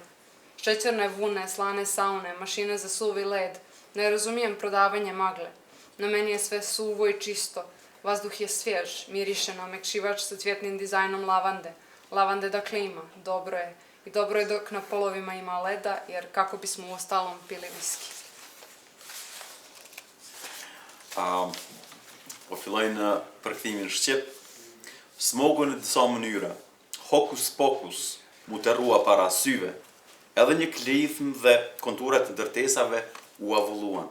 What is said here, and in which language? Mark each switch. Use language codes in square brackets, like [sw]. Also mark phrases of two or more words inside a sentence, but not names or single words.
[bs] Šećerne vune, slane saune, mašine za suvi led. Ne razumijem prodavanje magle. Na meni je sve suvo i čisto. Vazduh je svjež, miriše na omekšivač sa cvjetnim dizajnom lavande. Lavande dakle ima, dobro je. I dobro je dok na polovima ima leda, jer kako bismo u ostalom pili viski. [sq] Po filloj në përkthimin shqip, smogun në disa mënyra, hokus pokus, mu të rrua para syve, edhe një klithmë dhe konturat të ndërtesave u avulluan.